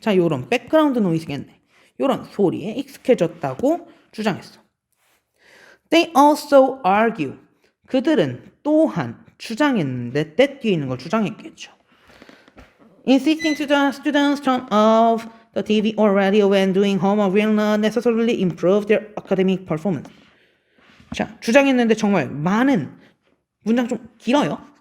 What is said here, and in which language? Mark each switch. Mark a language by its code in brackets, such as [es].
[ko] 자, 요런 백그라운드 노이즈겠네. 요런 소리에 익숙해졌다고 주장했어. [en] They also argue. [ko] 그들은 또한 주장했는데 that 뒤에 있는 걸 주장했겠죠. [en] Insisting to the students turn off the TV or radio when doing homework will not necessarily improve their academic performance. [ko] 자, 주장했는데 정말 많은 문장 좀 길어요.